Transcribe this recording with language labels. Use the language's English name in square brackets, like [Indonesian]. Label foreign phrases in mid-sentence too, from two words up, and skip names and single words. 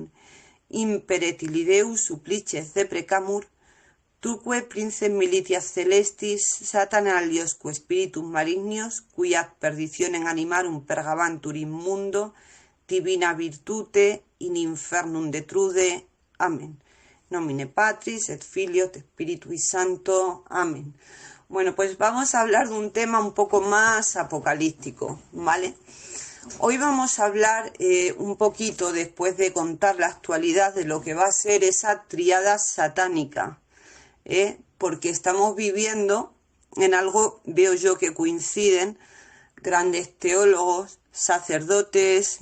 [Latin] Imperet illi Deus supplices deprecamur, tuque princeps militias celestis, Satana aliosque spiritus malignos, qui ad perditionem animarum pergabantur in mundo, divina virtute in infernum detrude. Amén. Nomine Patris et Filio et Spiritui Sancto. Amén. [Spanish] Bueno, pues vamos a hablar de un tema un poco más apocalíptico, ¿vale? Hoy vamos a hablar un poquito, después de contar la actualidad de lo que va a ser esa tríada satánica, porque estamos viviendo en algo, veo yo, que coinciden grandes teólogos, sacerdotes,